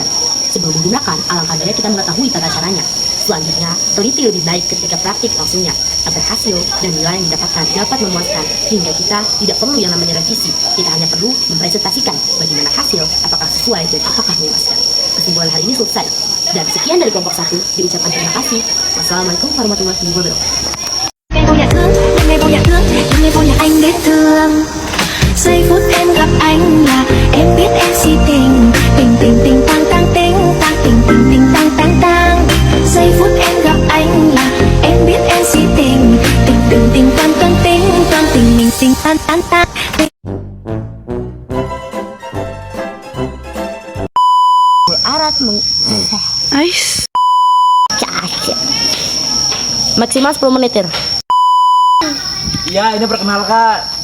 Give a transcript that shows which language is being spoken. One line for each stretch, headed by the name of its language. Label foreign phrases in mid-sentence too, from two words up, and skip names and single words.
Indonesian: Sebelum menggunakan, alangkah baiknya kita mengetahui tata caranya. Selanjutnya, teliti lebih baik ketika praktik langsungnya, agar hasil dan nilai yang didapatkan dapat memuaskan, hingga kita tidak perlu yang namanya revisi. Kita hanya perlu mempresentasikan bagaimana hasil, apakah sesuai dan apakah memuaskan. Kesimpulan hari ini selesai. Dan sekian dari kelompok 1, diucapkan terima kasih.
Arabic: والسلام عليكم ورحمة الله وبركاته.
Vietnamese: Giây phút em gặp anh là em biết em si tình. Tình tình tình tang tang ting tang tình tình tình tang tang tang. Giây phút em gặp anh là em biết em si tình. Tình tình tình toan toan ting toan tình mình tình tan tan tan. Arat Ais.
Indonesian: maksimal 10 menit. Iya, ini perkenalkan.